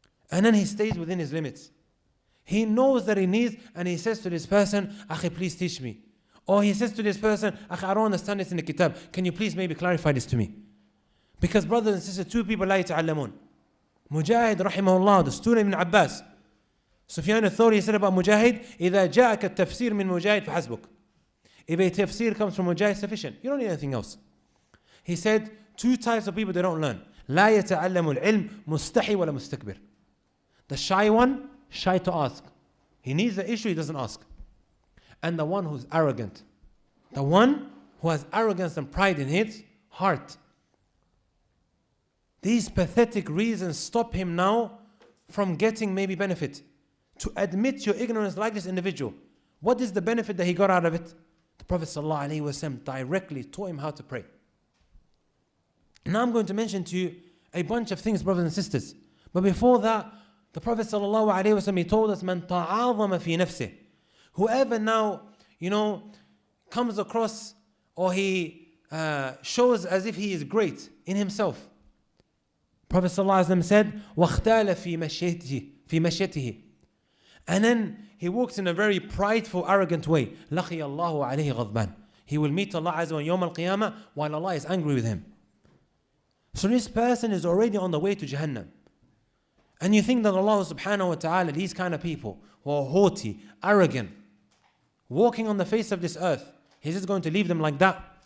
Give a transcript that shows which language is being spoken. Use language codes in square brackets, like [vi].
[en] And then he stays within his limits. He knows that he needs, and he says to this person, Akhi, please teach me. Or he says to this person, Akhi, I don't understand this in the kitab. Can you please maybe clarify this to me? Because brothers and sisters, 2 people [ar] لا يتعلمون. [en] Mujahid, rahimahullah, the student Ibn Abbas. Sufyan al-Thawri said about Mujahid, [ar] إذا جاءك التفسير من مجاهد فحسبك. [en] If a tafsir comes from Mujahid, sufficient. You don't need anything else. He said, 2 types of people, they don't learn. [ar] لا يتعلم العلم مستحي ولا مستكبر. [en] The shy one, shy to ask. He needs the issue, he doesn't ask. And the one who's arrogant. The one who has arrogance and pride in his heart. These pathetic reasons stop him now from getting maybe benefit. To admit your ignorance like this individual. What is the benefit that he got out of it? The Prophet ﷺ directly taught him how to pray. Now I'm going to mention to you a bunch of things, brothers and sisters. But before that, the Prophet ﷺ, he told us, [ar] "Man ta'azama fi nafsih." [en] Whoever now, comes across or he shows as if he is great in himself. Prophet ﷺ said, [ar] وَاخْتَالَ فِي مَشْيَتِهِ. [en] And then he walks in a very prideful, arrogant way. [ar] لَقِيَ اللَّهُ عَلَيْهِ غَضْبًا. [en] He will meet Allah Azza wa Yawm al-Qiyamah while Allah is angry with him. So this person is already on the way to Jahannam. And you think that Allah subhanahu wa ta'ala, these kind of people who are haughty, arrogant, walking on the face of this earth, He's just going to leave them like that?